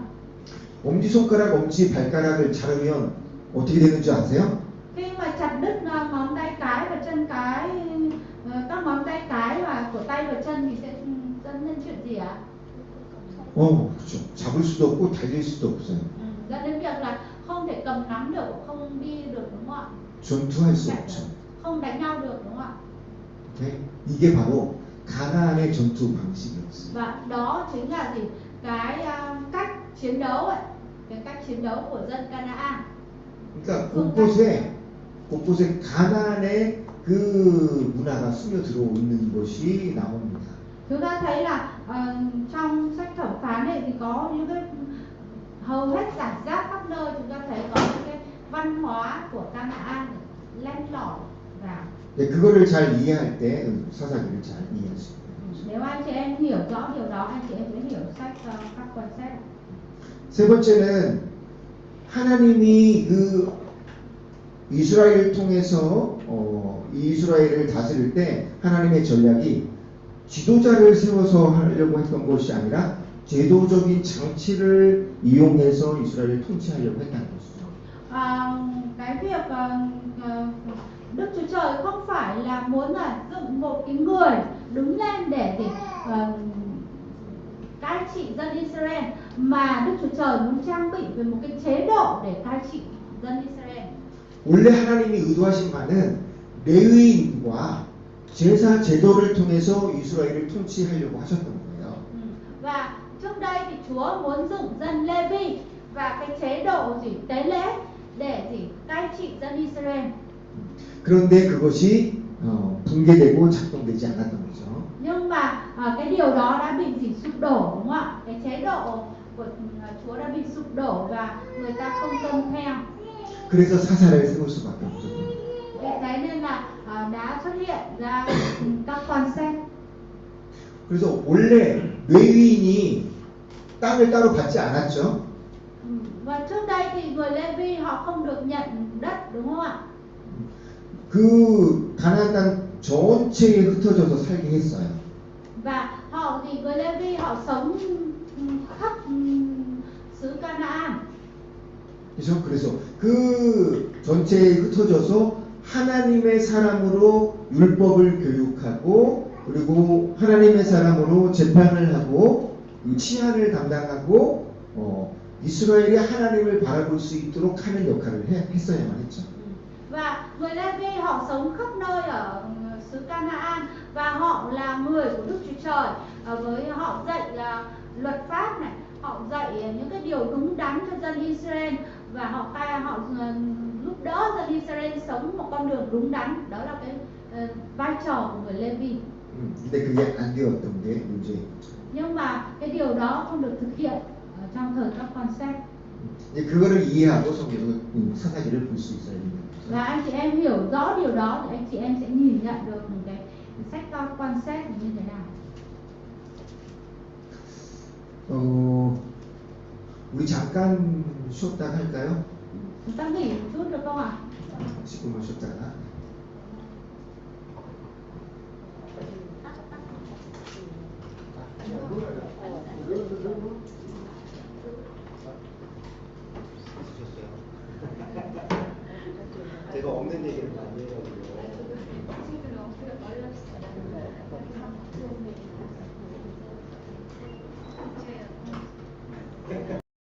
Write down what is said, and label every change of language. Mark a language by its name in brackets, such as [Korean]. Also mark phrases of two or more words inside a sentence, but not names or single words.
[Korean] 엄지 손가락, 엄지 발가락을 자르면 어떻게 되는 줄 아세요? [Vietnamese] Khi mà chặt đứt ngón tay cái và chân cái, các ngón tay cái và của tay và chân thì sẽ dẫn đến chuyện gì ạ? [Korean] 그렇죠. 잡을 수도 없고 달릴 수도 없어요. [Vietnamese] Dẫn đến việc là không thể cầm nắm được, không đi được, đúng không ạ? [Korean] 전투할 수 없죠. [Vietnamese] Không đánh nhau được, đúng không ạ? Okay? [Korean] 이게 바로 가나안의 전투 방식이었어요. [Vietnamese] Và đó chính là cái cách chiến đấu ấy, cái cách chiến đấu của dân Canaan. [Korean] 그러니까 곳곳에 가나안의 그 그 문화가 스며들어 있는 것이 나옵니다. [Vietnamese] Chúng ta thấy là trong sách thẩm phán này thì có những cái hầu hết giải rác khắp nơi, chúng ta thấy có những cái văn hóa của Canaan len lỏi vào. [Korean] 네, 그거를 잘 이해할 때 사사기를 잘 이해할 수 있습니다. [Vietnamese] Nếu anh chị em hiểu rõ điều đó, anh chị em sẽ hiểu sách các quan sách. [Korean] 세 번째는 하나님이 그 이스라엘을 통해서 이스라엘을 다스릴 때 하나님의 전략이 지도자를 세워서 하려고 했던 것이 아니라 제도적인 장치를 이용해서 이스라엘을 통치하려고 했다는 것이죠. [Vietnamese] Cái việc Đức Chúa Trời không phải là muốn là dựng một cái người đứng lên để cai trị dân Israel, mà Đức Chúa Trời muốn trang bị về một cái chế độ để cai trị dân Israel. [Korean] 원래 하나님이 의도하신 바는 레위인과 제사 제도를 통해서 이스라엘을 통치하려고 하셨던 거예요. [Vietnamese] Và trước đây thì Chúa muốn dựng dân Lê-vi và cái chế độ tế lễ để cai trị dân Israel. [Korean] 그런데 그것이 붕괴되고 작동되지 않았던 거죠. [Vietnamese] Nhưng mà cái điều đó đã bị sụp đổ, đúng không ạ? Cái chế độ của Chúa đã bị sụp đổ và người ta không tuân theo. [Korean] 그래서 사사를 세울 수밖에 없었던 거예요. [Vietnamese] Thế nên là đã xuất hiện ra các quan xét. [Korean] 그래서 원래 레위인이 땅을 따로 받지 않았죠. [Vietnamese] Và trước đây thì người Lê-vi họ không được nhận đất, đúng không ạ? [Korean] 그 가나안 땅 전체에 흩어져서 살게 했어요. [Vietnamese] Và người Lê-vi họ sống khắp xứ Canaan. [Korean] 그렇죠? 그래서 그 전체에 흩어져서 하나님의 사람으로 율법을 교육하고 그리고 하나님의 사람으로 재판을 하고 치안을 담당하고 이스라엘이 하나님을 바라볼 수 있도록 하는 역할을 했어야만 했죠. [Vietnamese] Và người Lê-vi họ sống khắp nơi ở xứ Canaan và họ là người của Đức Chúa Trời. Với họ dạy luật pháp này, họ dạy những cái điều đúng đắn cho dân Israel và họ giúp đỡ dân Israel sống một con đường đúng đắn. Đó là cái vai trò của người Lê-vi. [Korean] 근데 그게 안 되었던 게 문제인 거죠. [Vietnamese] Nhưng mà cái điều đó không được thực hiện trong thời các quan xét. [Korean] 이제 그거를 이해하고 성경을 사사기를 볼 수 있어야 됩니다. [Vietnamese] Và anh chị em hiểu rõ điều đó thì anh chị em sẽ nhìn nhận được một cái sách các quan xét như thế nào. [Korean] 우리 잠깐 쉬었다가 할까요? [Vietnamese] Chúng ta nghỉ một chút được không ạ? [Korean] 10분만 쉬었다가. 제가 없는 얘기를 많이 해가지고.